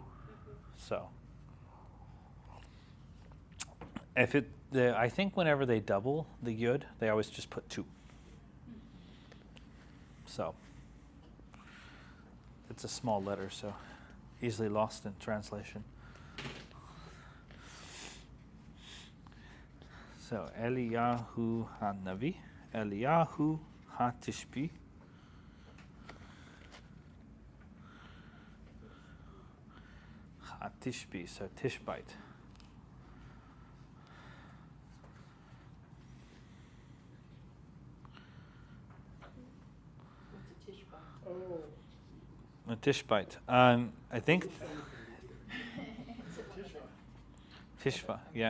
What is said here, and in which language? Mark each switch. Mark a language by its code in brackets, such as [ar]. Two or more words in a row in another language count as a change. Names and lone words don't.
[en] So, I think whenever they double the yud, they always just put 2. So, it's a small letter, so easily lost in translation. So, [he] Eliyahu ha-Navi, Eliyahu ha-Tishbi. [en] Ha-Tishbi, so Tishbite. A Tishbite. I think Tishva, yeah.